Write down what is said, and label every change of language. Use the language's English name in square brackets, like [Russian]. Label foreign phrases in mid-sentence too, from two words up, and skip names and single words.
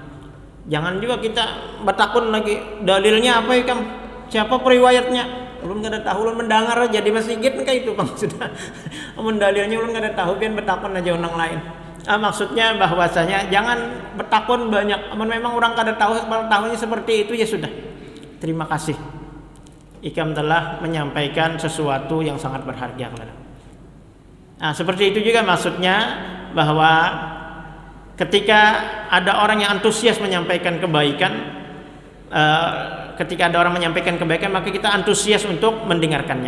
[Indonesian] Jangan juga kita bertakun lagi, dalilnya apa ya Kang? Siapa periwayatnya? [Banjar] Ulun kada tahu, ulun mendengar aja di masjid kayak itu Bang sudah. Amun dalilnya ulun kada tahu, pian bertakun aja orang lain. [Indonesian] Maksudnya bahwasanya jangan bertakun banyak. [Banjar] Amun memang orang kada tahu, tahunya seperti itu ya sudah. [Indonesian] Terima kasih. Ikam telah menyampaikan sesuatu yang sangat berharga kepada. Seperti itu juga maksudnya bahwa ketika ada orang yang antusias menyampaikan kebaikan, ketika ada orang menyampaikan kebaikan, maka kita antusias untuk mendengarkannya.